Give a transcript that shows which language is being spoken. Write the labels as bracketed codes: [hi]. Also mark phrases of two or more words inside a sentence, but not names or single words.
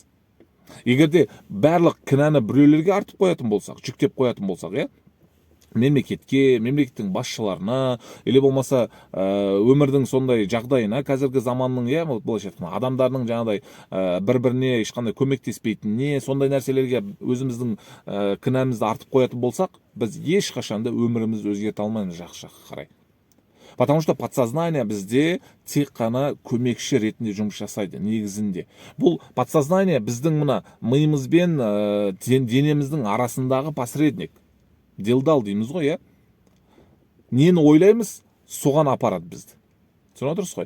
[kk] Егерде барлық кінәні біреулерге артып қоятын болсақ, жүктеп қоятын болсақ, мемлекетке, мемлекеттің басшыларына, или болмаса өмірдің сондай жағдайына, қазіргі заманның, былайша айтқанда, адамдардың жаңағыдай бір-біріне ешқандай көмектеспейтініне, сондай нәрселерге өзіміздің кінәмізді артып қоятын болсақ, біз ешқашанда өмірімізді өзгерте алмаймыз жақсы-жаққа қарай. [ru] Потому что подсознание [kk] бізде тек қана көмекші ретінде жұмыс жасайды, негізінде. Бұл подсознание біздің миымыз бен денеміздің арасындағы посредник. Делдал дейміз ғой, Нені ойлаймыз, соған апарады бізді. Түсініп отырсыз ғой?